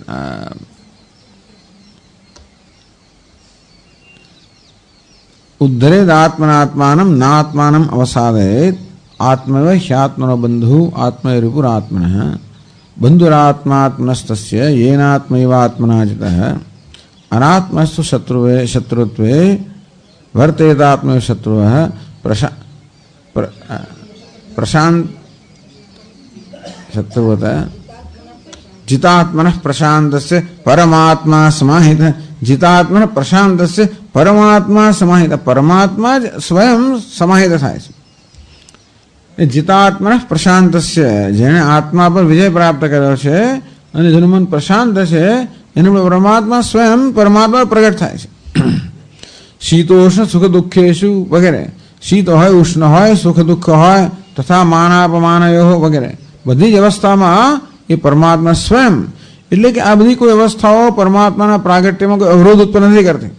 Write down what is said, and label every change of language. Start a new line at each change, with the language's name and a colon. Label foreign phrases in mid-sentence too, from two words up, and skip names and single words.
Sanskrit: उद्धरेद् आत्मनात्मानं नात्मानम् अवसादयेत्, आत्मैव ह्यात्मनो बन्धुः आत्मैव रिपुरात्मनः बन्धुरात्मात्मनस्तस्य येनात्मैवात्मना जितः अनात्मनस्तु शत्रुत्वे वर्तेतात्मैव शत्रुवत् प्रशान्त શત્રુવત जितात्मनः प्रशांतस्य परमात्मा समाहित, जितात्मनः प्रशांतस्य परमात्मा समाहित, परमात्मा स्वयं समाहित
Gujarati: થાય છે.
Sanskrit: जितात्मनः प्रशांतस्य
Gujarati: જેણે આત્મા પર વિજય પ્રાપ્ત કર્યો છે અને જેનું મન પ્રશાંત છે એનું પરમાત્મા સ્વયં પરમાત્મા પ્રગટ થાય છે.
Sanskrit: शीतोष्ण सुख दुःखेषु
Gujarati: વગેરે, શીત હોય ઉષ્ણ હોય સુખ દુઃખ હોય તથા માનાપમાનયો વગેરે બધી જ અવસ્થામાં એ પરમાત્મા સ્વયં, એટલે કે આ બધી કોઈ અવસ્થાઓ પરમાત્માના પ્રાગટ્યમાં કોઈ અવરોધ ઉત્પન્ન નથી કરતી.